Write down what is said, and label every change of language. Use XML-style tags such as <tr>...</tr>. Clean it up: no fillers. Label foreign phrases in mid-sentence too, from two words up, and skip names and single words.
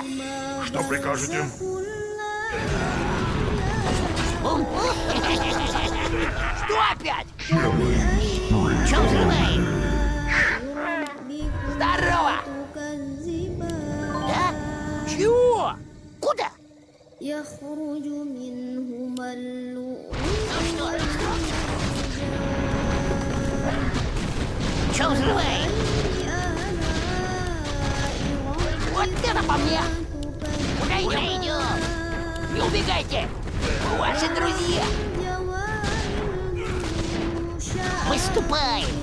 <ru>Что прикажете? Что опять? Чё взрываем? Здорово! Да? Чего? Куда?</ru> <ar>يخرج منهما اللؤلؤ</ar> <ru>Ну что, Чё взрываем? Вот это по мне! Куда идем? Не убегайте! Ваши друзья! Выступай!</ru>